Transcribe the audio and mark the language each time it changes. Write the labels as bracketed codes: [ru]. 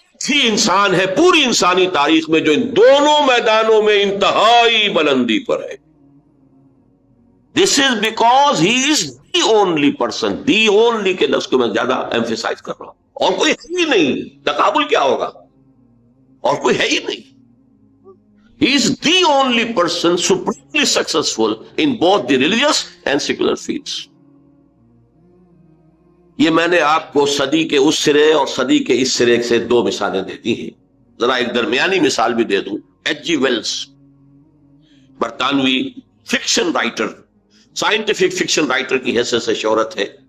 [ur] ہی انسان ہے پوری انسانی تاریخ میں جو ان دونوں میدانوں میں انتہائی بلندی پر ہے. [en] This is because he is the only person. [ur] The only کے لفظ کو میں زیادہ ایمفیسائز کر رہا ہوں. اور کوئی ہے ہی نہیں. تقابل کیا ہوگا؟ اور کوئی ہے ہی نہیں. [en] He is the only person supremely successful in both the religious and secular fields. [ur] یہ میں نے آپ کو صدی کے اس سرے اور صدی کے اس سرے سے دو مثالیں دے دی ہیں. ذرا ایک درمیانی مثال بھی دے دوں. ایچ جی ویلز برطانوی fiction writer, scientific fiction writer کی حیثیت سے شہرت ہے.